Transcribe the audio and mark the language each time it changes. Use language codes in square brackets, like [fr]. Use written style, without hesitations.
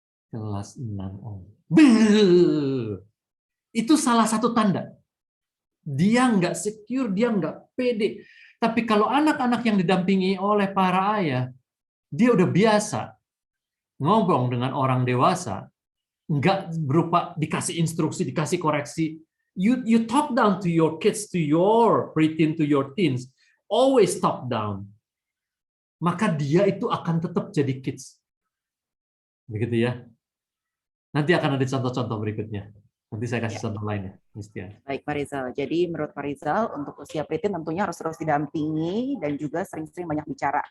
[id] Kelas 6 om. Beuh. Itu salah satu tanda. Dia enggak secure, dia enggak pede. Tapi kalau anak-anak yang didampingi oleh para ayah, dia udah biasa ngobrol dengan orang dewasa, enggak berupa dikasih instruksi, dikasih koreksi. [en] You talk down to your kids, to your preteen, to your teens. Always talk down. [id] Maka dia itu akan tetap jadi kids. Begitu ya. Nanti akan ada contoh-contoh berikutnya. Nanti saya kasih contoh lainnya, Mistian. Baik, Pak Rizal. Jadi menurut Pak Rizal, untuk usia pritin tentunya harus terus didampingi dan juga sering-sering banyak bicara.